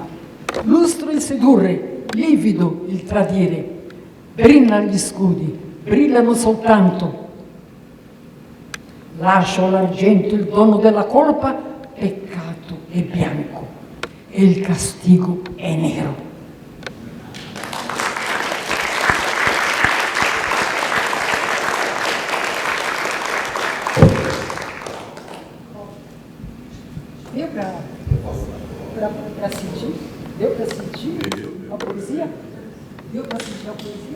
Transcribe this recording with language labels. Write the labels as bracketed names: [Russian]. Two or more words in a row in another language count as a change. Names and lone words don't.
[Italian] Lustro il sedurre, livido il tradire. Brillano gli scudi, brillano soltanto. Lascio all'argento il dono della colpa, peccato è bianco e il castigo è nero. [Portuguese] Deu para sentir? Deu para sentir a poesia? Deu para sentir a poesia?